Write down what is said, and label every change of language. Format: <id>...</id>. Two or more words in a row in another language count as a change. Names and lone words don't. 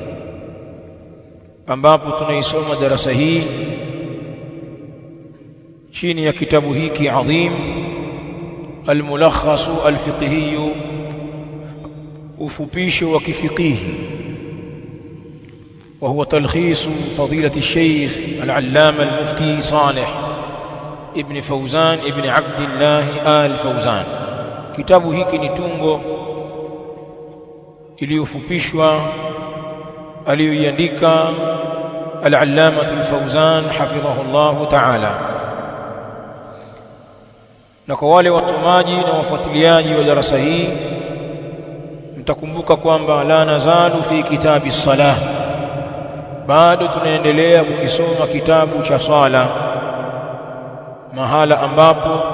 <sw>ambapo tunaisoma darasa hii chini ya kitabu hiki adhim al-mulakhas al-fiqhi, ufupisho wa kifiqhi,</sw> <ar>وهو تلخيص فضيلة الشيخ العلامة المفتي</ar> <sw>Salih ibn Fawzan ibn Abdullah al-Fawzan. Kitabu hiki ni tungo iliyofupishwa aliyoiandika al-allama al-Fawzan</sw> <ar>حفظه الله تعالى.</ar> <sw>Na kwa wale watumaji na wafuatiliaji wa darasa hii, mtakumbuka kwamba</sw> <ar>لا نزال في كتاب الصلاة,</ar> <sw>bado tunaendelea kukisoma kitabu cha swala, mahala ambapo</sw>